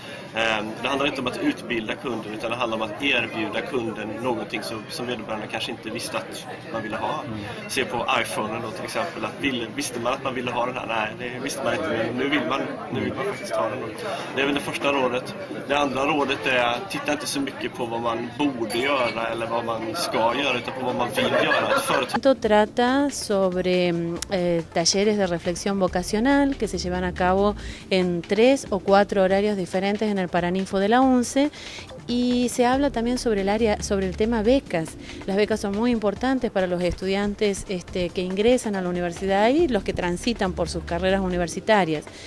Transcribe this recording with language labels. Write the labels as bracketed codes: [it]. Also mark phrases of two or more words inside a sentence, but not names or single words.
[sv] Det handlar inte om att utbilda kunden, utan det handlar om att erbjuda kunden någonting som vederbörande kanske inte visste att man ville ha. Se på iPhonen då till exempel, att visste man att man ville ha den här? Nej, det visste man inte, men nu vill man faktiskt ha den. Det är väl det första rådet. Det andra rådet är, titta inte så mycket på vad man borde göra eller vad man ska göra, utan på vad man vill göra. [es] Esto trata sobre talleres de reflexión vocacional que se llevan a cabo en 3 o 4 horarios diferentes en el Paraninfo de la UNCE, y se habla también sobre el tema becas. Las becas son muy importantes para los estudiantes que ingresan a la universidad y los que transitan por sus carreras universitarias.